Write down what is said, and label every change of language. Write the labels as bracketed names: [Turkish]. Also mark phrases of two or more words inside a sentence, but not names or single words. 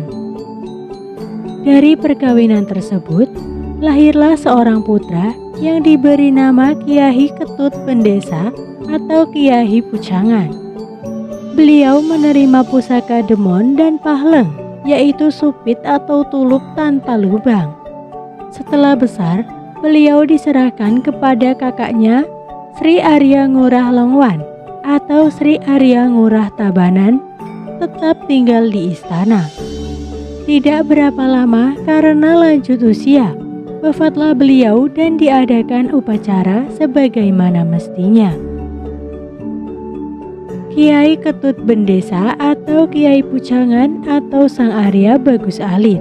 [Indonesian] Dari perkawinan tersebut, lahirlah seorang putra yang diberi nama Kiai Ketut Bendesa atau Kiai Pujangan. Beliau menerima pusaka demon dan pahleng, yaitu supit atau tulup tanpa lubang. Setelah besar, beliau diserahkan kepada kakaknya Sri Arya Ngurah Longwan atau Sri Arya Ngurah Tabanan, tetap tinggal di istana. Tidak berapa lama karena lanjut usia, wafatlah beliau dan diadakan upacara sebagaimana mestinya. Kiai Ketut Bendesa atau Kiai Pujangan atau Sang Arya Bagus Alit.